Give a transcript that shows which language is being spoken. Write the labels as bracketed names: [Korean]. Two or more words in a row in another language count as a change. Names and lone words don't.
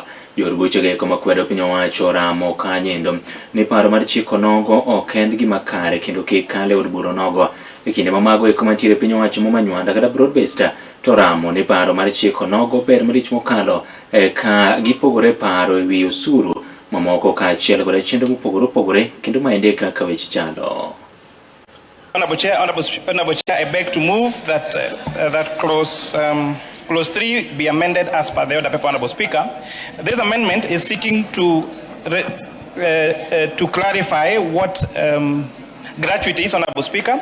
[Luo (Kenya and Tanzania)] Jod buche ge koma kwedo piny owacho ramo kanyendo ni paro mar chik onogo ok en gima kare kendo kik kale od bura onogo. E kinde mamago koma tiere piny owacho momanywanda kata [English] broad based [Luo (Kenya and Tanzania)] to ramo ni paro mar chik onogo ber marich mokalo ka gipogore paro ewi osuru mamoko ka achiel kod chenro mopogore opogore kendo maende kaka weche chalo. [English] Honorable Chair, I beg to move that that clause 3 be amended as per the order paper, Honorable Speaker. This amendment is seeking to clarify what gratuities, Honorable Speaker.